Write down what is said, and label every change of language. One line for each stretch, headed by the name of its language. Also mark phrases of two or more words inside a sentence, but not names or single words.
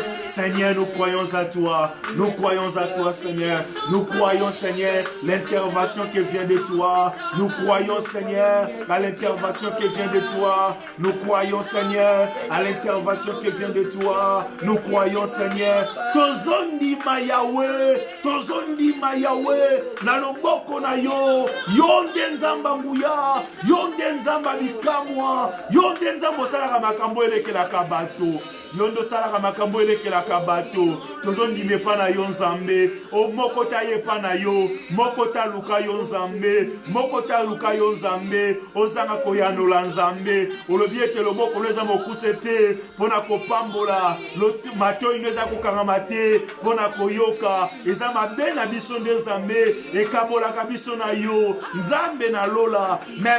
French: Seigneur, nous croyons à toi. Nous croyons à toi, Seigneur. Nous croyons, Seigneur, l'intervention qui vient de toi. Nous croyons, Seigneur, à l'intervention qui vient de toi. Nous croyons, Seigneur, à l'intervention qui vient de toi. Nous croyons, Seigneur.
Lingala: Tozondi ma Yahweh, tozondi ma Yahweh, naloboko na yo, yonde nzamba nguya, yonde nzamba bikamwa, yonde nzamba salaka makambo elekela kabato. Yondo salaka makambo elekela kabato. tozondima epa na yo nzambe o moko taye epa na yo moko taluka yo nzambe moko taluka yo nzambe ozanga koyanola nzambe olobi ete loboko eza mokuse te mpona kopambola matoi ino eza kokangama te mpona koyoka eza mabe na biso nde nzambe ekabolaka biso na yo nzambe na lola mais